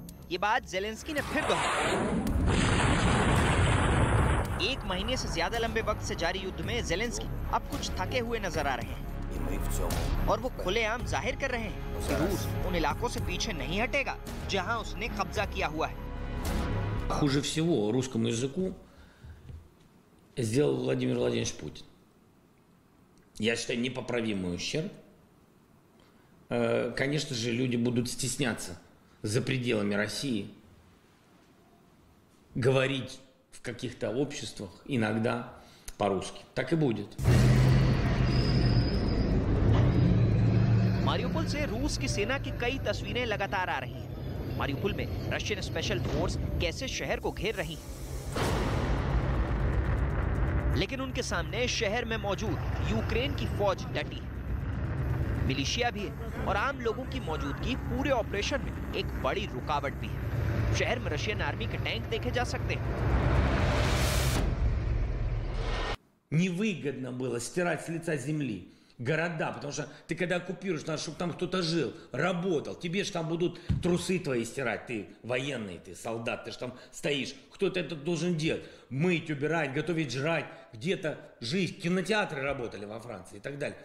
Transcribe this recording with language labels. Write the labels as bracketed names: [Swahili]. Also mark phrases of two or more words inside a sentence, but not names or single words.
[Hindi] ये बात ज़ेलेंस्की ने फिर दोहराई। 1 महीने से ज्यादा लंबे वक्त से जारी युद्ध में ज़ेलेंस्की अब कुछ थके हुए नजर आ रहे हैं और वो खुलेआम जाहिर कर रहे हैं कि रूस उन इलाकों से पीछे नहीं हटेगा जहां उसने कब्जा किया हुआ है। [Russian] Хуже всего русскому языку сделал Владимир Владимирович Путин. я считаю, непоправимый ущерб, конечно же, люди будут стесняться за пределами России говорить в каких-то обществах иногда по-русски. Так и будет. [Hindi] मारियुपोल से रूस की सेना की कई तस्वीरें लगातार आ रही हैं। मारियुपोल में रशियन स्पेशल फोर्स कैसे शहर को घेर रही है, लेकिन उनके सामने शहर में मौजूद यूक्रेन की फौज डटी है। मिलिशिया भी है और आम लोगों की मौजूदगी पूरे ऑपरेशन में एक बड़ी रुकावट भी है। शहर में रशियन आर्मी के टैंक देखे जा सकते हैं। [Russian] Невыгодно было стирать с лица земли города, потому что ты когда оккупируешь, надо, чтобы там кто-то жил, работал, тебе же там будут трусы твои стирать, ты военный, ты солдат, ты же там стоишь, кто-то это должен делать, мыть, убирать, готовить, жрать, где-то жить, кинотеатры работали во Франции и так далее.